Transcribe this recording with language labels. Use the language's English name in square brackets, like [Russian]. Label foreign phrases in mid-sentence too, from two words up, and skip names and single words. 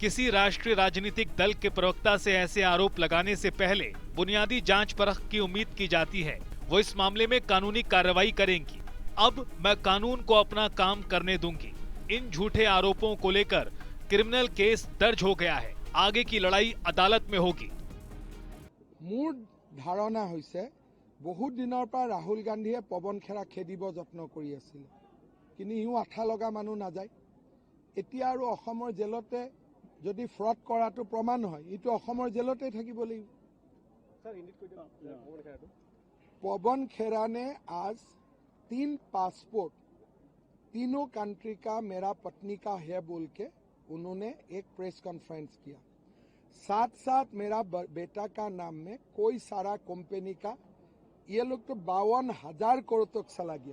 [Hindi] किसी राष्ट्रीय राजनीतिक दल के प्रवक्ता से ऐसे आरोप लगाने से पहले बुनियादी जांच परख की उम्मीद की जाती है। वो इस मामले में कानूनी कार्रवाई करेंगी। अब मैं कानून को अपना काम करने दूंगी। इन झूठे आरोपों को लेकर [English] criminal case [Hindi] दर्ज हो गया है। आगे की लड़ाई अदालत में होगी। [Assamese] মোৰ ধাৰণা হৈছে বহুত দিনৰ পৰা ৰাহুল গান্ধীয়ে পৱন খেৰা খেদিব যত্ন কৰি আছিল, কিন্তু ইও আঠা লগা মানুহ নাযায়। এতিয়া আৰু অসমৰ জেলতে যদি ফ্ৰড কৰাটো প্ৰমাণ হয়, ইটো অসমৰ জেলতে থাকিব লাগিব। [Hindi] पवन खेरा ने आज 3 पासपोर्ट तीनों कंट्री का मेरा पत्नी का है बोल के उन्होंने एक [English] press conference [Hindi] किया। साथ साथ मेरा बेटा का नाम में कोई सारा कंपनी का, ये लोग तो 52,000 करोड़ तक चला गया।